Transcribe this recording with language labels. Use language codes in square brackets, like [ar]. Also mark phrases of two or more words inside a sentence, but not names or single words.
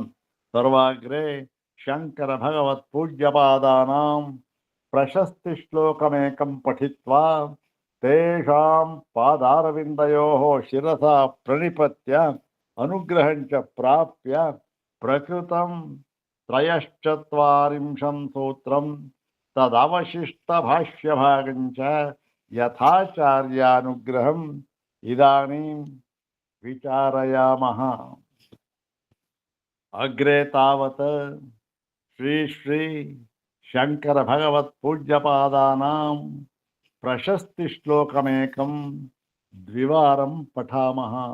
[sa] सर्वाग्रे शंकर भगवत् पूज्यपादानां प्रशस्ति श्लोकमेकं पठित्वा तेषां पादारविन्दयोः शिरसा प्रणिपत्य अनुग्रहं च प्राप्य प्रकृतं त्रयश्चत्वारिंशं सूत्रं ತದವಶಿಷ್ಟಭಾಷ್ಯಭಾಗಂಚ ಯಥಾಚಾರ್ಯಾನುಗ್ರಹಂ ಇದಾನೀಂ ವಿಚಾರಯಾಮಃ. ಅಗ್ರೆ ತಾವತ್ ಶ್ರೀ ಶ್ರೀ ಶಂಕರ ಭಗವತ್ ಪೂಜ್ಯಪಾದಾನಾಂ ಪ್ರಶಸ್ತಿ ಶ್ಲೋಕಮೇಕಂ ದ್ವಿವಾರಂ ಪಠಾಮಃ.